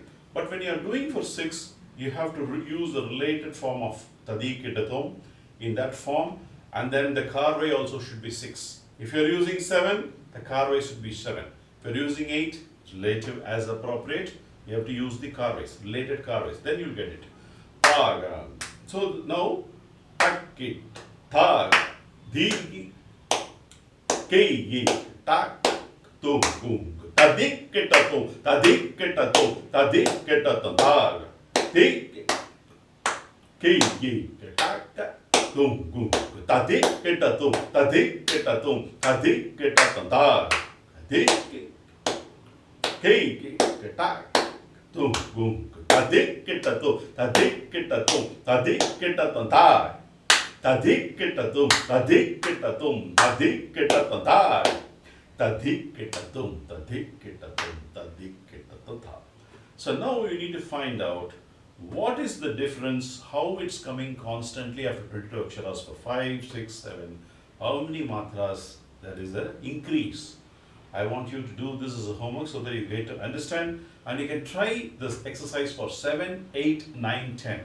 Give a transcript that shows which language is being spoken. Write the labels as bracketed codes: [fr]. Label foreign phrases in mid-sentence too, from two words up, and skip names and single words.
[en] But when you are doing for 6, you have to use the related form of tadi kidatom in that form, and then the karvai also should be 6. If you are using 7, the karvai should be 7. If you are using 8, relative as appropriate, you have to use the karvais, related karvais, then you will get it. So now, takki, tag, di, ki, tak, tum, kum, tadik, kitatum, tadik, kitatum, tadik, kitatum, tag, dik, ki, tak, tum, kum, tadik, kitatum, tadik, kitatum, tadik, kitatum, tag, dik, ki, tak, tum, kum, tadik, kitatum, tadik, kitatum, tadik, kitatum, tag. Tadik kitatum, tadik kitatum, tadik kitatum, tag. tadikitatum, tadikitatum, tadikitata. So now we need to find out what is the difference, how it's coming constantly after 22 aksharas for 5, 6, 7, how many matras there is an increase. I want you to do this as a homework so that you get to understand, and you can try this exercise for 7, 8, 9, 10.